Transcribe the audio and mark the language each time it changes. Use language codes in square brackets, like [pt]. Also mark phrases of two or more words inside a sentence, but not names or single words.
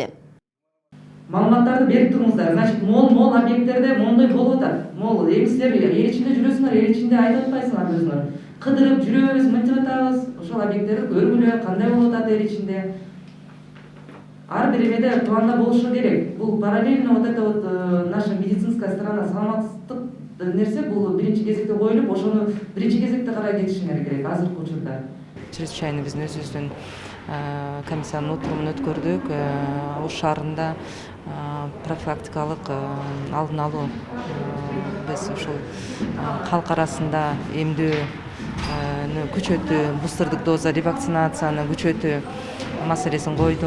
[ky] Маалыматтарды берип туруңуздар. Значит, мол объекттерде мондой болуп атат. Мол силер эл ичинде жүрөсүңөр, эл ичинде айтып атпайсыңар өзүңөр. Кыдырып жүрөбүз, мынтип атабыз. Ошол объекттерди көргүлө, кандай болуп атат эл ичинде. Ар бир эмеде планда болушу керек. [ru] Бул параллельно вот это вот наша медицинская сторона, [ky] саламаттык нерсе бул биринчи кезекте коюлуп, ошону биринчи кезекте карай кетишиңер керек азыркы учурда. Чрезвычайно биздин өзүбүздүн комиссиянын отурумун өткөрдүк. Ош шаарында профилактикалык алдын алуу биз ушул калк арасында эмдөөнү күчөтүү, бустердик доза ревакцинацияны күчөтүү маселесин койдум.